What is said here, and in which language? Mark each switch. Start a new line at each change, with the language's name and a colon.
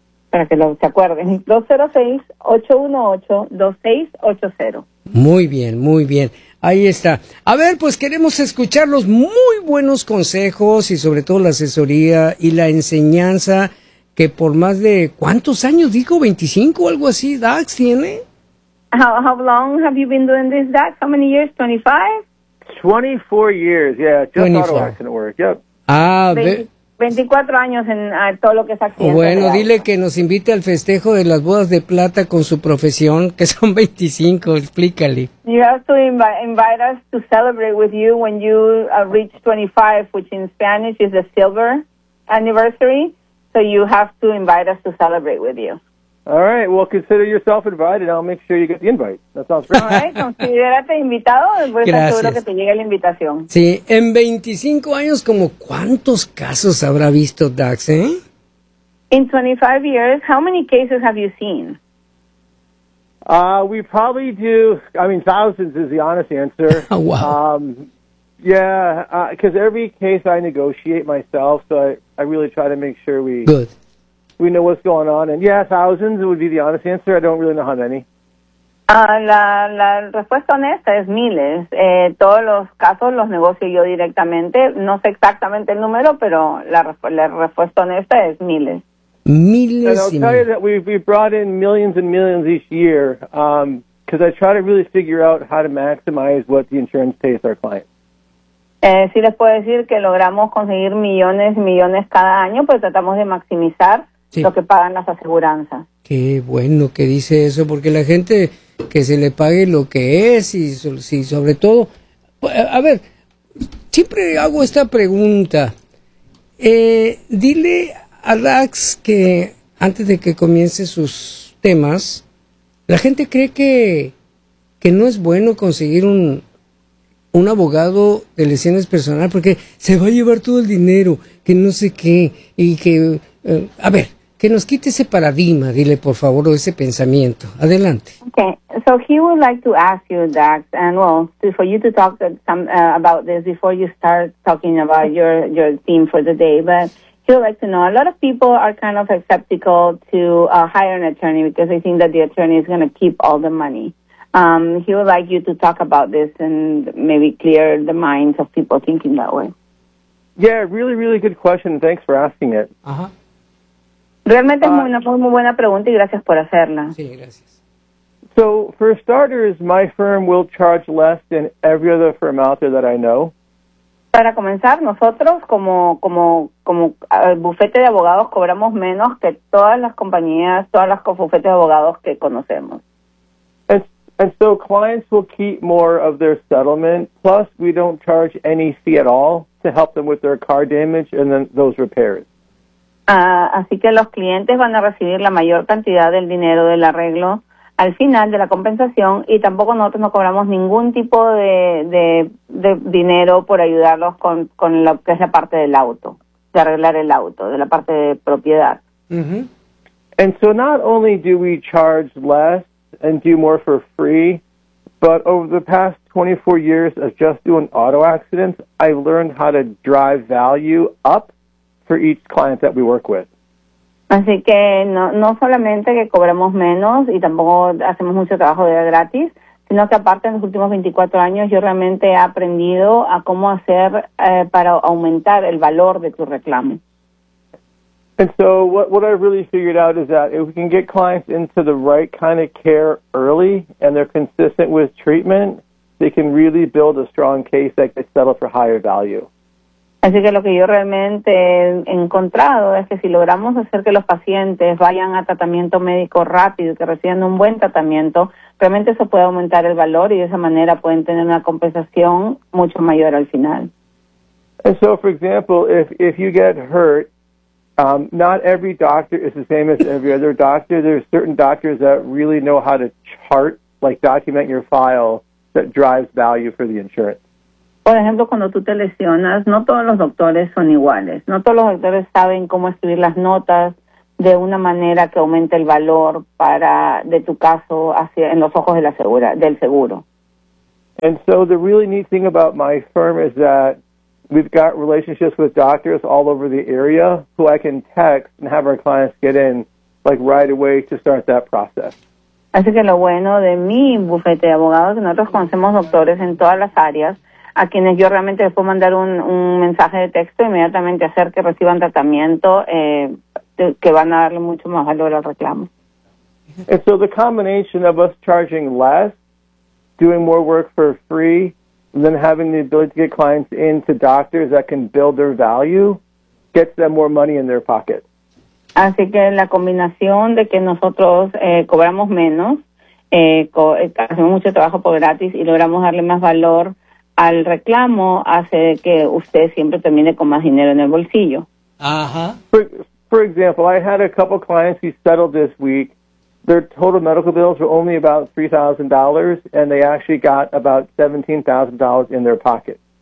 Spanish: Para que se acuerden, 206-818-2680. Muy bien, ahí está. A ver, pues queremos escuchar los muy buenos consejos y sobre todo la asesoría y la enseñanza que por más de, ¿cuántos años dijo? ¿25 o algo así, Dax, tiene?
English: How long have you been doing this, Dax? How many years? 24 years, just auto accident work, yep. Ah,
Spanish: 24 años en todo lo que es accidente. Bueno, ¿verdad? Dile que nos invite al festejo de las bodas de plata con su profesión, que son 25, explícale.
English: You have to invite us to celebrate with you when you reach 25, which in Spanish is the silver anniversary, so you have to invite us to celebrate with you. All right, well, consider yourself invited. I'll make sure you get the invite. That sounds great. All right,
Spanish: considérate invitado. Pues gracias. Seguro que te llegue la invitación. Sí, en 25 años, ¿como cuántos casos habrá visto Dax,
English: In 25 years, how many cases have you seen? We probably do, I mean, thousands is the honest answer. Wow. Because every case I negotiate myself, so I really try to make sure we... Good. We know what's going on, and yeah, thousands would be the honest answer. I don't really know how many.
Spanish: La respuesta honesta es miles. Todos los casos los negocio yo directamente. No sé exactamente el número, pero la respuesta honesta es miles. Miles.
English: And I'll tell you that we brought in millions and millions each year because I try to really figure out how to maximize what the insurance pays our clients.
Spanish: Sí les puedo decir que logramos conseguir millones y millones cada año, pues tratamos de maximizar. Sí. Lo que pagan las aseguranzas. Qué bueno que dice eso, porque la gente que se le pague lo que es y si sobre todo... A ver, siempre hago esta pregunta. Dile Alex, que antes de que comience sus temas, la gente cree que no es bueno conseguir un abogado de lesiones personales porque se va a llevar todo el dinero, que no sé qué, y que, a ver, que nos quite ese paradigma, dile por favor, o ese pensamiento. Adelante.
English: Okay, so he would like to ask you, Dax, and well, for you to talk some about this before you start talking about your theme for the day, but he would like to know, a lot of people are kind of skeptical to hire an attorney because they think that the attorney is going to keep all the money. He would like you to talk about this and maybe clear the minds of people thinking that way. Yeah, really, really good question. Thanks for asking it. Uh-huh.
Spanish: Realmente es muy buena pregunta y gracias por hacerla. Sí, gracias.
English: So, for starters, my firm will charge less than every other firm out there that I know.
Spanish: Para comenzar, nosotros como el bufete de abogados cobramos menos que todas las compañías, todas las bufetes de abogados que conocemos.
English: And so clients will keep more of their settlement, plus we don't charge any fee at all to help them with their car damage and then those repairs.
Spanish: Así que los clientes van a recibir la mayor cantidad del dinero del arreglo al final de la compensación y tampoco nosotros no cobramos ningún tipo de dinero por ayudarlos con lo que es la parte del auto, de arreglar el auto, de la parte de propiedad. Mm-hmm.
English: And so not only do we charge less and do more for free, but over the past 24 years of just doing auto accidents, I've learned how to drive value up for each client that we work with.
Spanish: Así que no solamente que cobramos menos y tampoco hacemos mucho trabajo de gratis, sino que aparte en los últimos 24 años yo realmente he aprendido a cómo hacer para aumentar el valor de tu reclamo.
English: And so what I've really figured out is that if we can get clients into the right kind of care early and they're consistent with treatment, they can really build a strong case that gets settled for higher value.
Spanish: Así que lo que yo realmente he encontrado es que si logramos hacer que los pacientes vayan a tratamiento médico rápido, que reciban un buen tratamiento, realmente eso puede aumentar el valor y de esa manera pueden tener una compensación mucho mayor al final.
English: And so, for example, if you get hurt, not every doctor is the same as every other doctor. There are certain doctors that really know how to chart, like document your file, that drives value for the insurance.
Spanish: Por ejemplo, cuando tú te lesionas, no todos los doctores son iguales. No todos los doctores saben cómo escribir las notas de una manera que aumente el valor para de tu caso hacia en los ojos de la segura, del seguro.
English: And so the really neat thing about my firm is that we've got relationships with doctors all over the area who I can text and have our clients get in, like, right away to start that process.
Spanish: Así que lo bueno de mi bufete de abogados es que nosotros conocemos doctores en todas las áreas a quienes yo realmente les puedo mandar un mensaje de texto inmediatamente hacer que reciban tratamiento que van a darle mucho más valor al reclamo.
English: And so the combination of us charging less, doing more work for free, and then having the ability to get clients into doctors that can build their value gets them more money in their pocket.
Spanish: Así que la combinación de que nosotros cobramos menos, hacemos mucho trabajo por gratis y logramos darle más valor al reclamo hace que usted siempre termine con más dinero en el bolsillo. Uh-huh.
English: For example, I had a couple clients who settled this week. Their total medical bills were only about $3,000, and they actually got about $17,000 in their pocket.